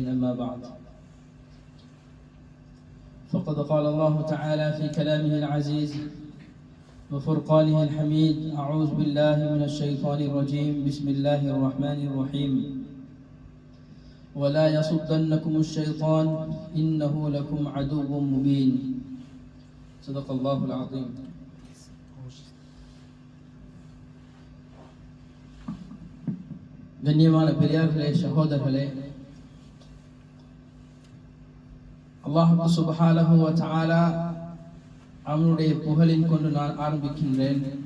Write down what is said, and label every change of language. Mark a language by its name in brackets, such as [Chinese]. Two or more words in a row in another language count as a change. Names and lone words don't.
[Arabic] أما بعد، فقد قال الله تعالى في كلامه العزيز وفرقانه الحميد: أعوذ بالله من الشيطان الرجيم، بسم الله الرحمن الرحيم. ولا يصدنكم الشيطان إنه لكم عدو مبين. صدق الله العظيم. [Tamil] கண்ணியமான பெரியார்களே, சகோதரர்களே, [Arabic] الله سبحانه وتعالى [Tamil] அவனுடைய புகழின் கொண்டு நான் ஆரம்பிக்கின்றேன்.